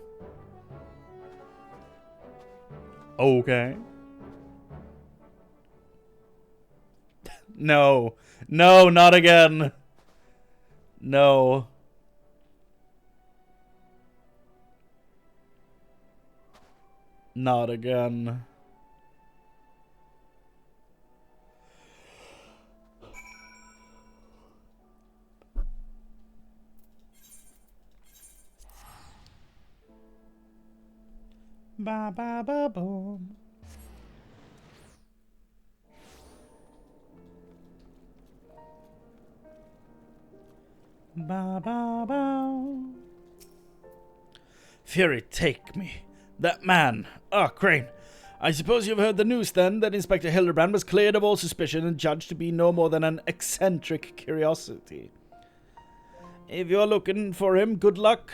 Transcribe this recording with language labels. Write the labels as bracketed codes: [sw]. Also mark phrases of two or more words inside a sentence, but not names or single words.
[en] Okay. No. No, not again. No. Not again. Ba ba ba boom. Ba ba ba. Fury, take me. That man. Chrane. I suppose you've heard the news then that Inspector Hildibrand was cleared of all suspicion and judged to be no more than an eccentric curiosity. If you're looking for him, good luck.